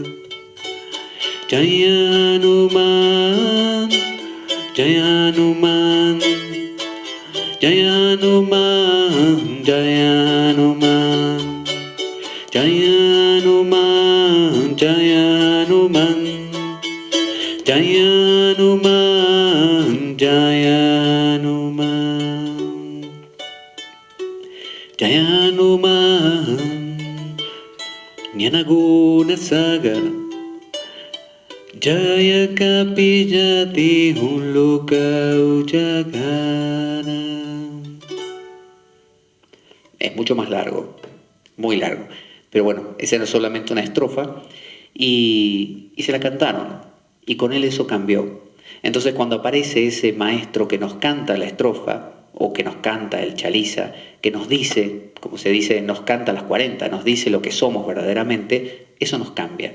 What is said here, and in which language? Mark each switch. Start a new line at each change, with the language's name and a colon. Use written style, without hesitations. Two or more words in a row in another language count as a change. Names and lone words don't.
Awadhi: Jaya Hanuman, Jaya Hanuman, Jaya Hanuman, Jaya Hanuman, Jaya Hanuman, Jaya Hanuman, Jaya Hanuman, Jaya Hanuman, Jaya Hanuman, Jnana Guna Sagar, Jaya Kapilati Loka Ujagara.
Spanish: Es mucho más largo, muy largo. Pero bueno, esa era solamente una estrofa y se la cantaron. Y con él eso cambió. Entonces cuando aparece ese maestro que nos canta la estrofa, o que nos canta el chaliza, que nos dice, como se dice, nos canta las 40, nos dice lo que somos verdaderamente, eso nos cambia.